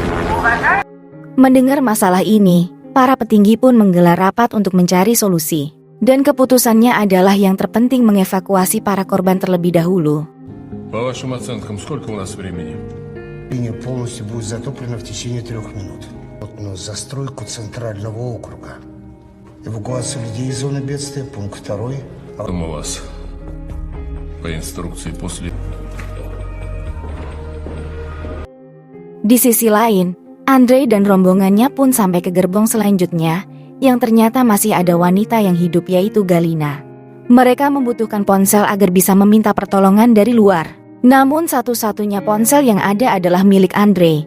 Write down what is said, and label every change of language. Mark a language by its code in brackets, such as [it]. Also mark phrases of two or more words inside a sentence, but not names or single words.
[id] Mendengar masalah ini, para petinggi pun menggelar rapat untuk mencari solusi. Dan keputusannya adalah yang terpenting mengevakuasi para korban terlebih dahulu. [ru] По вашим оценкам, сколько у нас времени? Линия полностью будет затоплена в течение 3 минут. На застройку центрального округа. Эвакуация людей из зоны бедствия, пункт 2. Там у вас по инструкции после... [id] Di sisi lain, Andre dan rombongannya pun sampai ke gerbong selanjutnya, yang ternyata masih ada wanita yang hidup yaitu Galina. Mereka membutuhkan ponsel agar bisa meminta pertolongan dari luar. Namun satu-satunya ponsel yang ada adalah milik Andre.